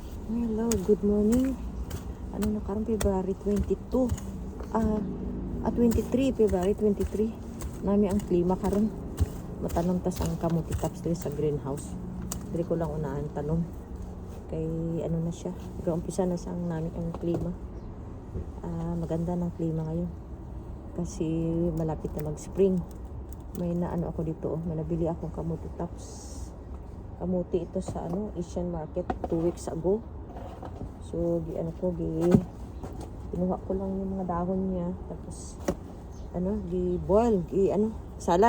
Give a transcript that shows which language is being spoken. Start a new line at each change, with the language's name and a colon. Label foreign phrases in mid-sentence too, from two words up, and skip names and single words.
English: Hello, good morning.
Hiligaynon: Ano na karon February 22. 23, February 23. Nami ang klima karon. Matanom tas ang kamuti tops diri sa greenhouse. Diri ko lang unahan tanom. Kay ano na siya, umpisa na sang nami ang klima.
Filipino: Maganda ng klima ngayon. Kasi malapit na mag-spring. May naano ako dito, may nabili akong kamuti tops. Kamuti ito sa
English: Asian market 2 weeks ago.
Filipino: So kinuha ko lang yung mga dahon niya, tapos boil, salad.